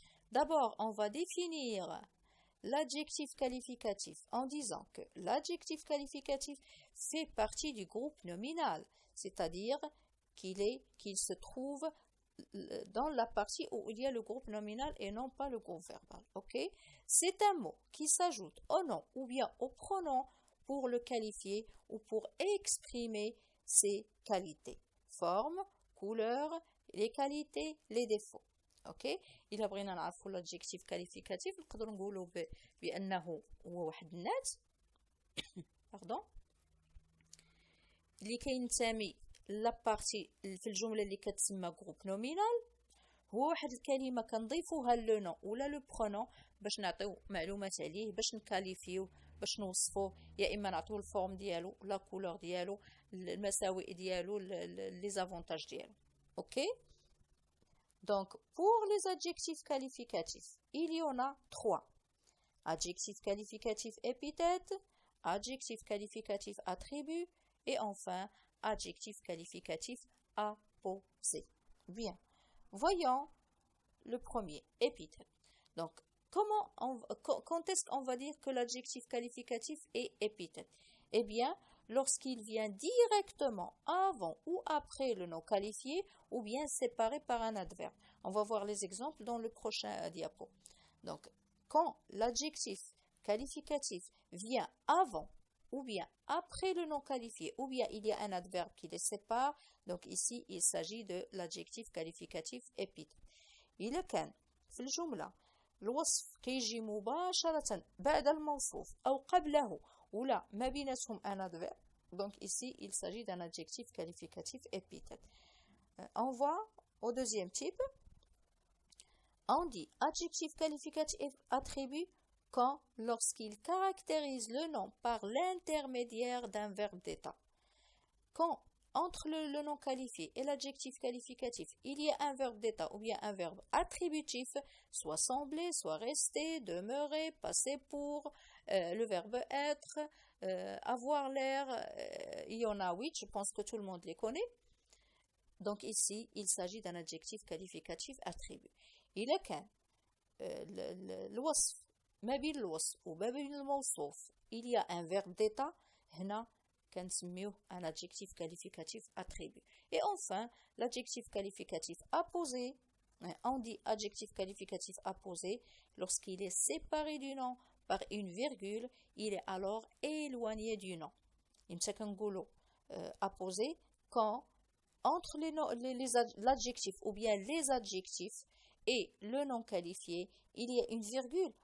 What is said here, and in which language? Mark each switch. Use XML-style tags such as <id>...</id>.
<fr>D'abord, on va définir l'adjectif qualificatif en disant que l'adjectif qualificatif fait partie du groupe nominal, c'est-à-dire qu'il se trouve dans la partie où il y a le groupe nominal et non pas le groupe verbal. Okay? C'est un mot qui s'ajoute au nom ou bien au pronom pour le qualifier ou pour exprimer ses qualités. Forme, couleur, les qualités, les défauts.</fr> <ar>اوكي الا بغينا نعرفوا l'adjectif qualificatif نقدروا نقولوا بانه هو واحد النات باردون اللي كينتمي لا بارتي في الجمله اللي كتسمى جروب نومينال هو واحد الكلمه كنضيفوها لو نون ولا لو برونون باش نعطيو معلومات عليه باش نكاليفيو باش نوصفوه يا اما نعطيو الفورم ديالو لا كولور ديالو المساوئ ديالو لي زافونتاج ديالو اوكي.</ar> <fr>Donc, pour les adjectifs qualificatifs, il y en a 3. Adjectif qualificatif épithète, adjectif qualificatif attribut et enfin, adjectif qualificatif apposé. Bien, voyons le premier, épithète. Donc, quand est-ce qu'on va dire que l'adjectif qualificatif est épithète? Eh bien, lorsqu'il vient directement avant ou après le nom qualifié ou bien séparé par un adverbe. On va voir les exemples dans le prochain diapo. Donc, quand l'adjectif qualificatif vient avant ou bien après le nom qualifié ou bien il y a un adverbe qui les sépare, donc ici il s'agit de l'adjectif qualificatif épithète.</fr> <ar>إذا كان في الجملة الوصف كيجي مباشرة بعد الموصوف أو قبله ولا ما بيناتهم un adverbe.</ar> <fr>Donc ici, il s'agit d'un adjectif qualificatif épithète. On voit au deuxième type. On dit adjectif qualificatif attribut quand lorsqu'il caractérise le nom par l'intermédiaire d'un verbe d'état. Quand entre le nom qualifié et l'adjectif qualificatif, il y a un verbe d'état ou bien un verbe attributif, soit sembler, soit rester, demeurer, passer pour, le verbe être, avoir l'air, il y en a 8, je pense que tout le monde les connaît. Donc ici, il s'agit d'un adjectif qualificatif attribut.</fr> <ar>إذا كان الوصف ما بين الوصف وما بين الموصوف</ar> <fr>il y a un verbe d'état,</fr> <ar>هنا كنسميوه</ar> <fr>un adjectif qualificatif attribut. Et enfin, l'adjectif qualificatif apposé, on dit adjectif qualificatif apposé lorsqu'il est séparé du nom par une virgule, il est alors éloigné du nom.</fr> <ar>إمتى كنقولوا</ar> <fr>apposé quand entre l'adjectif ou bien les adjectifs et le nom qualifié, il y a une virgule.</fr>